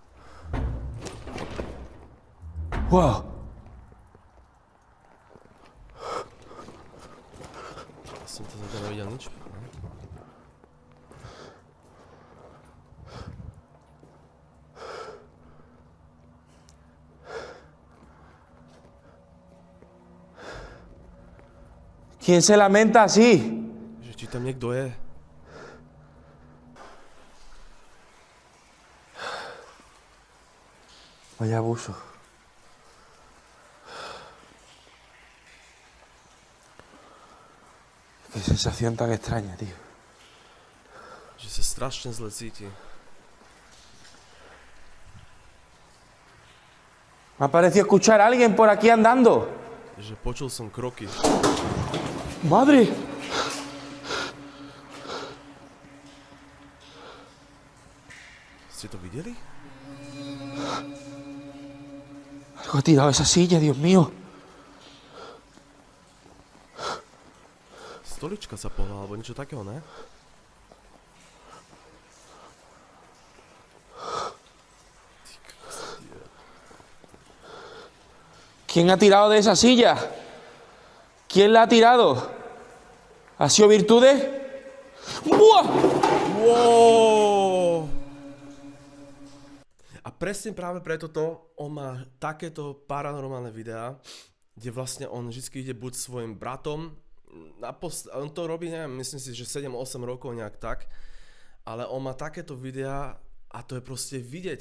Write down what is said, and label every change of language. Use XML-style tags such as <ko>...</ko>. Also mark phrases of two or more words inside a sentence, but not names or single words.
<sk>Wow. Som to zatiaľ nevidel nič.</sk> <es>¿Quién se lamenta así?</es> <sk>Že či tam niekto je?</sk> <es>Vaya abuso. Qué sensación tan extraña, tío.</es> <sk>Že sa strašne zle cíti.</sk> <es>Me ha parecido escuchar a alguien por aquí andando.</es> <sk>Že počul som kroky.</sk> <es>¡Madre!</es> <sk>Ste to videli?</sk> <es>Algo ha tirado esa silla, Dios mío.</es> <sk>Stolička sa pohla, alebo niečo takého, ne?</sk> <es>¿Quién ha tirado de esa silla? ¿Quién la ha tirado? ¿Ha sido Virtudes? ¡Buah! Wow!</es> <sk>A presne práve preto on má takéto paranormálne videá, kde vlastne on vždy ide buď svojim bratom, on to robí, neviem, myslím si, že 7-8 rokov nejak tak, ale on má takéto videá a to je proste vidieť.</sk>